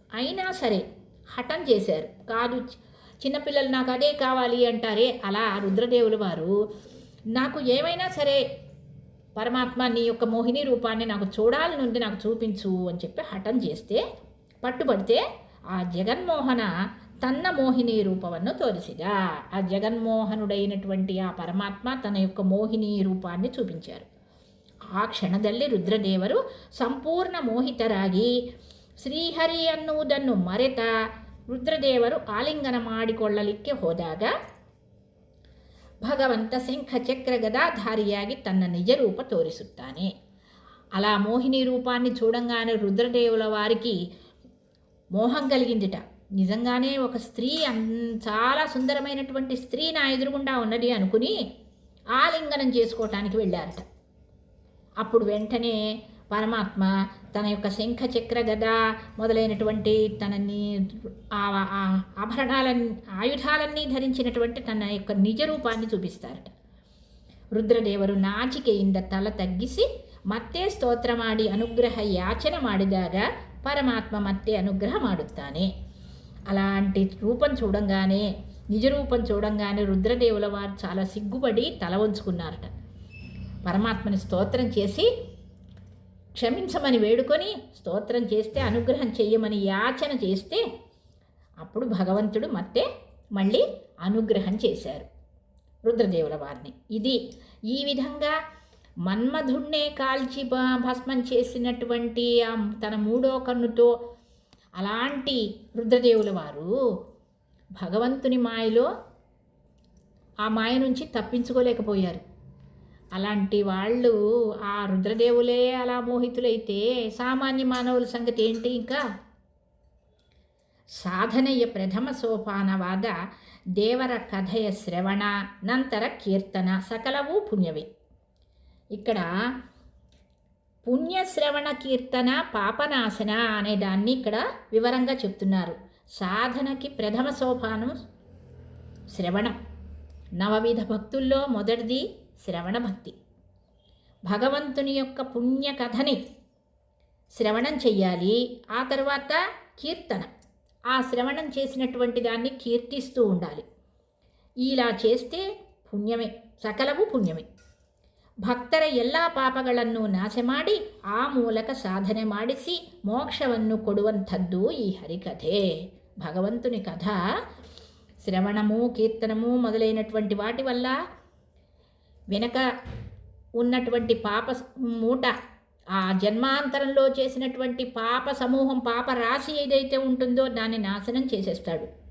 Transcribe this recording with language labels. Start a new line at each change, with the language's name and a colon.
Telugu: అయినా సరే హఠం చేశారు. కాదు, చిన్నపిల్లలు నాకు అదే కావాలి అంటారే, అలా రుద్రదేవుల వారు నాకు ఏమైనా సరే పరమాత్మ నీ యొక్క మోహిని రూపాన్ని నాకు చూడాలని ఉంది, నాకు చూపించు అని చెప్పి హఠం చేస్తే, పట్టుబడితే ఆ జగన్మోహన తన్న మోహిని
Kannada: రూపವನ್ನು తోరిసిದ.
Telugu: ఆ జగన్మోహనుడైనటువంటి ఆ పరమాత్మ తన యొక్క మోహిని రూపాన్ని చూపించారు.
Kannada: ಆ ಕ್ಷಣದಲ್ಲಿ ರುದ್ರದೇವರು ಸಂಪೂರ್ಣ ಮೋಹಿತರಾಗಿ ಶ್ರೀಹರಿ ಅನ್ನುವುದನ್ನು ಮರೆತ ರುದ್ರದೇವರು ಆಲಿಂಗನ ಮಾಡಿಕೊಳ್ಳಲಿಕ್ಕೆ ಹೋದಾಗ ಭಗವಂತ ಶಂಖ ಚಕ್ರ ಗದಾಧಾರಿಯಾಗಿ ತನ್ನ ನಿಜ ರೂಪ ತೋರಿಸುತ್ತಾನೆ.
Telugu: అలా మోహిని రూపాన్ని చూడంగానే రుద్రదేవుల వారికి మోహం కలిగిందిట. నిజంగానే ఒక స్త్రీ, చాలా సుందరమైనటువంటి స్త్రీ నా ఎదురుగుండా ఉన్నది అనుకుని ఆలింగనం చేసుకోవటానికి వెళ్ళారట. అప్పుడు వెంటనే పరమాత్మ తన యొక్క శంఖ చక్ర గద మొదలైనటువంటి తనని ఆయుధాలన్నీ ధరించినటువంటి తన యొక్క నిజ రూపాన్ని చూపిస్తారట.
Kannada: ರುದ್ರದೇವರು ನಾಚಿಕೆಯಿಂದ ತಲೆ ತಗ್ಗಿಸಿ ಮತ್ತೆ ಸ್ತೋತ್ರ ಮಾಡಿ ಅನುಗ್ರಹ ಯಾಚನೆ ಮಾಡಿದಾಗ పరమాత్మ ಮತ್ತೆ అనుగ్రహ ಮಾಡುತ್ತಾನೆ.
Telugu: అలాంటి రూపం చూడంగానే, నిజ రూపం చూడంగానే రుద్రదేవుల వారు చాలా సిగ్గుపడి తల వంచుకున్నారట. పరమాత్మని స్తోత్రం చేసి క్షమించమని వేడుకొని స్తోత్రం చేస్తే, అనుగ్రహం చెయ్యమని యాచన చేస్తే అప్పుడు భగవంతుడు మళ్ళీ అనుగ్రహం చేశారు రుద్రదేవుల వారిని. ఈ విధంగా మన్మధుణ్ణే కాల్చి భస్మం చేసినటువంటి తన 3వ కన్నుతో అలాంటి రుద్రదేవుల వారు భగవంతుని మాయలో, ఆ మాయ నుంచి తప్పించుకోలేకపోయారు. అలాంటి వాళ్ళు, ఆ రుద్రదేవులే అలా మోహితులైతే సామాన్య మానవుల సంగతి ఏంటి?
Kannada: ఇంకా ಸಾಧನೆಯ ಪ್ರಥಮ ಸೋಪಾನವಾದ ದೇವರ ಕಥೆಯ ಶ್ರವಣ, ನಂತರ ಕೀರ್ತನ ಸಕಲವೂ ಪುಣ್ಯವೇ.
Telugu: ఇక్కడ పుణ్యశ్రవణ కీర్తన పాపనాశన అనే దాన్ని ఇక్కడ వివరంగా చెప్తున్నారు. సాధనకి ప్రథమ సోపానం శ్రవణం. నవవిధ భక్తుల్లో మొదటిది శ్రవణ భక్తి. భగవంతుని యొక్క పుణ్య కథని శ్రవణం చెయ్యాలి. ఆ తర్వాత కీర్తన, ఆ శ్రవణం చేసినటువంటి దాన్ని కీర్తిస్తూ ఉండాలి. ఇలా చేస్తే
Kannada: ಪುಣ್ಯವೇ, ಸಕಲವೂ ಪುಣ್ಯವೇ. ಭಕ್ತರ ಎಲ್ಲ ಪಾಪಗಳನ್ನು ನಾಶ ಮಾಡಿ ಆ ಮೂಲಕ ಸಾಧನೆ ಮಾಡಿಸಿ ಮೋಕ್ಷವನ್ನು ಕೊಡುವಂಥದ್ದು ಈ ಹರಿಕಥೆ.
Telugu: భగవంతుని కథ శ్రవణము, కీర్తనము మొదలైనటువంటి వాటి వల్ల వెనక ఉన్నటువంటి పాప మూట, ఆ జన్మాంతరంలో చేసినటువంటి పాప సమూహం, పాప రాశి ఏదైతే ఉంటుందో దాన్ని నాశనం చేసేస్తాడు.